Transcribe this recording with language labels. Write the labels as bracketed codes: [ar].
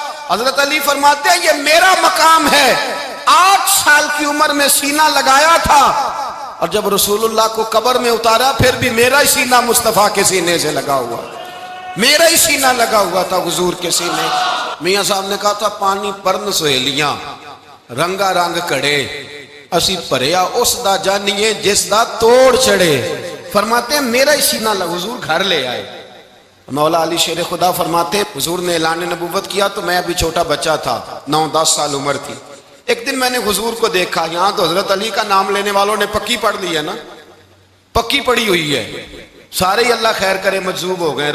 [ur] حضرت علی فرماتے ہیں یہ میرا مقام ہے, 8 سال کی عمر میں سینہ لگایا تھا اور جب رسول اللہ کو قبر میں اتارا پھر بھی میرا ہی سینہ مصطفیٰ کے سینے سے لگا ہوا, میرا ہی سینہ لگا ہوا تھا حضور کے سینے. میاں صاحب نے کہا تھا [pa] پانی پرن سہیلیاں رنگا رنگ کڑے, اسی پریا اس دا جانیے جس دا توڑ چڑھے. [ur] فرماتے ہیں میرا ہی سینہ حضور گھر لے آئے. مولا علی شیر خدا فرماتے ہیں حضور نے اعلان نبوت کیا تو میں ابھی چھوٹا بچہ تھا, 9-10 سال عمر تھی. ایک دن میں نے حضور کو دیکھا, یہاں تو حضرت علی کا نام لینے والوں نے پکی پڑھ لی ہے نا, پکی پڑی ہوئی ہے, سارے ہی اللہ خیر کرے مجذوب ہو گئے.